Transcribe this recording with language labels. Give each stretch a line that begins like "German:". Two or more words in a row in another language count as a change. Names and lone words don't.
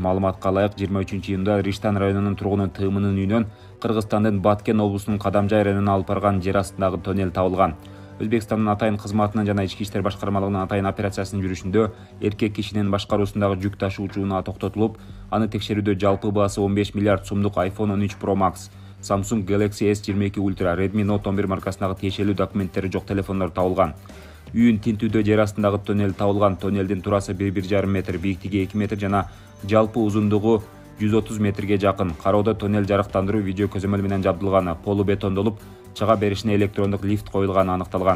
Kyrgyz: Маалыматка ылайык 23-июнда Риштан районунун тургуну Тымынын үйүнөн Кыргызстандын Баткен облусунун Кадамжай районуна алып барган жер астындагы тоннель табылган. Өзбекстандын атайын кызматынын жана ички иштер башкармалыгынын атайын операциясынын жүрүшүндө эркек кишинин башкаруусундагы жүк ташуучу унаа токтотулуп, аны текшерүүдө жалпы баасы 15 миллиард сомдук iPhone 13 Pro Max, Samsung Galaxy S22 Ultra, Redmi Note 11 маркасындагы тиешелүү документтери жок телефондор табылган. Үйүн тинтүүдө жер астындагы тоннель табылган. Тоннелдин турасы 1,5 метр, бийиктиги 2 метр жана жалпы узундугу 130 метрге жакын. Кароодо тоннель жарыктандыруу видео көзөмөл менен жабдылган, полу бетондолуп, чыга беришине электрондук лифт коюлганы аныкталган.